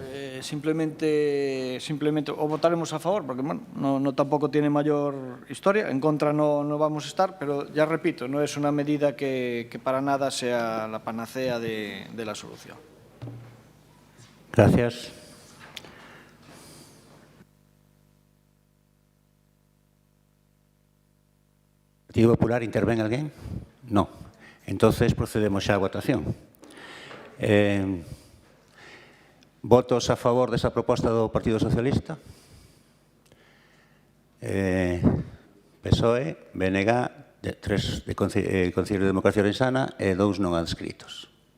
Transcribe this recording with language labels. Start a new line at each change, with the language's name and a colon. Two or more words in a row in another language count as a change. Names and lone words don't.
Galician: Simplemente o votaremos a favor,
Spanish: porque bueno, no tampoco tiene mayor historia, en contra no vamos a estar, pero ya repito, no es una medida que para nada sea la panacea de la solución. Gracias. Partido Popular,
Galician: intervén alguén? No. Entonces procedemos xa á votación. Votos a favor desa proposta do Partido Socialista? PSOE, BNG, 3 de Concello de Democracia Ourensana e 2 non adscritos.